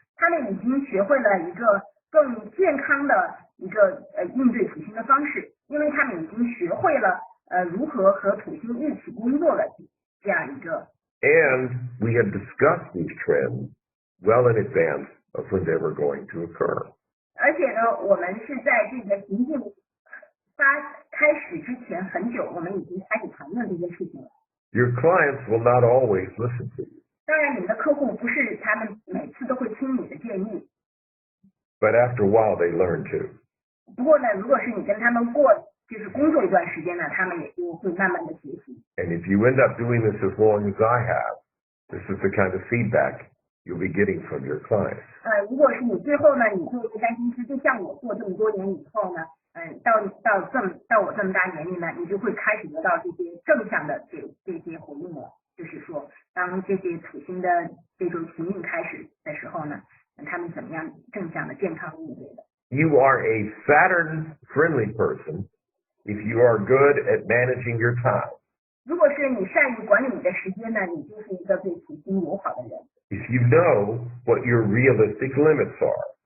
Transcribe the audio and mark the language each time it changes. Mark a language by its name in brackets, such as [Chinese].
[Chinese] 他们已经学会了一个更健康的一个应对土星的方式，因为他们已经学会了如何和土星一起工作的这样一个。 [English] And we had discussed these trends well in advance of when they were going to occur. [Chinese] 而且呢，我们是在这个行进开始之前很久，我们已经开始谈论这件事情了。 [English] Your clients will not always listen to you. [Chinese] 当然，你的客户不是他们每次都会听你的建议。 [English] But after a while, they learn to. [Chinese] 不过呢，如果是你跟他们就是工作一段时间呢，他们也就会慢慢的学习。 [English] And if you end up doing this as long as I have, this is the kind of feedback you'll be getting from your clients. [Chinese] 如果是你最后呢，你做一个占星师，就像我做这么多年以后呢，到我这么大年龄呢，你就会开始得到这些正向的这些回应了。就是说，当这些土星的这种行运开始的时候呢，他们怎么样正向的健康应对的。 [English] You are a Saturn-friendly person if you are good at managing your time. [Chinese] 如果是你善于管理你的时间呢，你就是一个对土星友好的人。 [English] If you know what your realistic limits are.